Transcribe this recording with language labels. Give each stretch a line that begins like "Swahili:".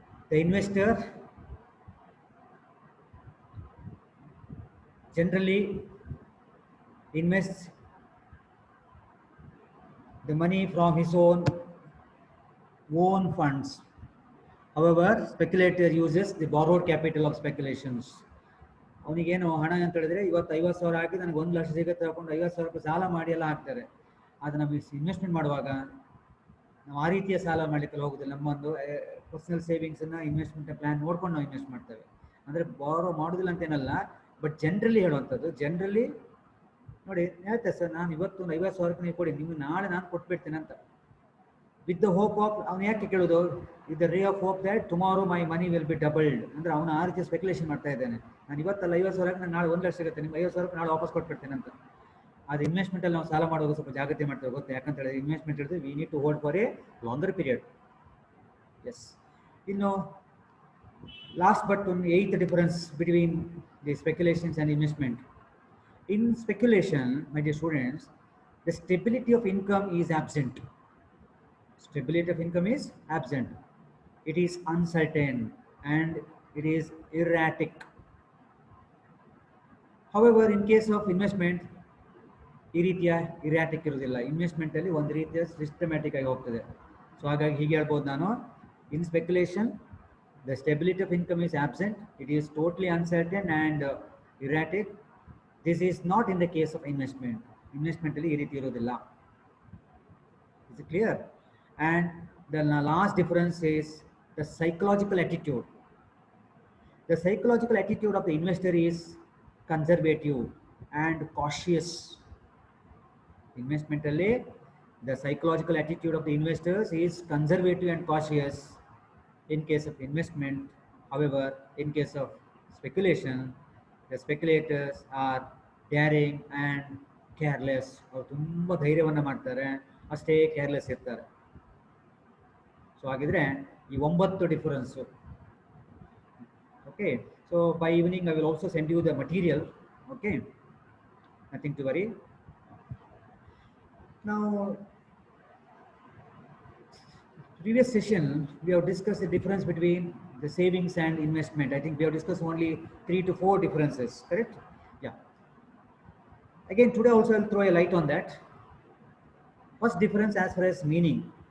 English: The investor generally invests the money from his own funds. However, speculator uses the borrowed capital of speculations.
Kannada: ಅವನಿಗೇನು ಹಣ ಅಂತ ಹೇಳಿದ್ರೆ ಇವತ್ತು 50,000 ಹಾಕಿ ನನಗೆ 1 ಲಕ್ಷ ಸಿಗುತ್ತೆ ಹಾಕೊಂಡು 50,000 ರೂಪಾಯಿ ಸಾಲ ಮಾಡಿ ಎಲ್ಲ ಹಾಕ್ತಾರೆ. ಅದು ನಮಗೆ ಇನ್ವೆಸ್ಟ್ಮೆಂಟ್ ಮಾಡುವಾಗ ನಾವು ಆ ರೀತಿಯ ಸಾಲ ಮಾಡಲಿಕ್ಕೆ ಹೋಗೋದಿಲ್ಲ. ನಮ್ಮೊಂದು ಪರ್ಸನಲ್ ಸೇವಿಂಗ್ಸನ್ನು ಇನ್ವೆಸ್ಟ್ಮೆಂಟ್ ಪ್ಲಾನ್ ನೋಡ್ಕೊಂಡು ನಾವು ಇನ್ವೆಸ್ಟ್ ಮಾಡ್ತೇವೆ. ಅಂದರೆ ಬಾರೋ ಮಾಡೋದಿಲ್ಲ ಅಂತೇನಲ್ಲ,
English: but generally
Kannada: ಹೇಳುವಂಥದ್ದು. ಜನರಲಿ ನೋಡಿ ಹೇಳ್ತೆ ಸರ್, ನಾನು ಇವತ್ತು 50,000 ನೀವು ಕೊಡಿ, ನಿಮ್ಗೆ ನಾಳೆ ನಾನು ಕೊಟ್ಬಿಡ್ತೇನೆ ಅಂತ.
English: with the hope of,
Kannada: ಅವ್ನು ಯಾಕೆ ಕೇಳೋದು,
English: With the ray of hope that tomorrow my money will be doubled.
Kannada: ಅಂದರೆ ಅವನು ಆ ರೀತಿ ಸ್ಪೆಕ್ಯುಲೇಷನ್ ಮಾಡ್ತಾ ಇದ್ದಾನೆ. ನಾನು ಇವತ್ತಲ್ಲ 50,000 ನಾನು ನಾಳೆ 1 ಲಕ್ಷ ಸಿಗುತ್ತೆ, ನಿಮ್ಗೆ 50,000 ನಾಳೆ ವಾಪಸ್ ಕೊಟ್ಬಿಡ್ತೇನೆ ಅಂತ. ಅದು ಇನ್ವೆಸ್ಟ್ಮೆಂಟಲ್ಲಿ ನಾವು ಸಾಲ ಮಾಡೋದು ಸ್ವಲ್ಪ ಜಾಗ್ರತೆ ಮಾಡ್ತೇವೆ ಗೊತ್ತಾ. ಯಾಕಂತ ಹೇಳಿದ್ರೆ ಇನ್ವೆಸ್ಟ್ಮೆಂಟ್ ಹೇಳಿದ್ರೆ
English: We need to hold for a longer period.
Kannada: S.
English: ಇನ್ನು last but ಒಂದು 8th difference between the speculations and investment. In speculation, my dear students, the stability of income is absent. Stability of income is absent. It is uncertain and it is erratic. However, in case of investment,
Kannada: ಈ ರೀತಿಯ ಇರಾಟಿಕ್ ಇರೋದಿಲ್ಲ. ಇನ್ವೆಸ್ಟ್ಮೆಂಟಲ್ಲಿ ಒಂದು ರೀತಿಯ systematic ಆಗಿ ಹೋಗ್ತದೆ. So ಹಾಗಾಗಿ ಹೀಗೆ ಹೇಳ್ಬೋದು ನಾನು,
English: In speculation the stability of income is absent, it is totally uncertain and erratic. This is not in the case of investment.
Kannada: Investment ಅಲ್ಲಿ ಈ ರೀತಿ ಇರೋದಿಲ್ಲ.
English: Is it clear? And the last difference is the psychological attitude. The psychological attitude of the investor is conservative and cautious. Investment ಅಲ್ಲಿ the psychological attitude of the investors is conservative and cautious in case of investment. However, in case of speculation, the speculators are daring and careless.
Kannada: ಅವರು ತುಂಬ ಧೈರ್ಯವನ್ನು ಮಾಡ್ತಾರೆ, ಅಷ್ಟೇ careless ಇರ್ತಾರೆ. So ಹಾಗಿದ್ರೆ ಈ 9 difference.
English: Okay, so by evening I will also send you the material. Okay, nothing to worry. Now, previous session we have discussed the difference between the savings and investment. I think we have discussed only 3 to 4 differences, correct? Yeah. Again, today also I'll throw a light on that. First difference as far as meaning.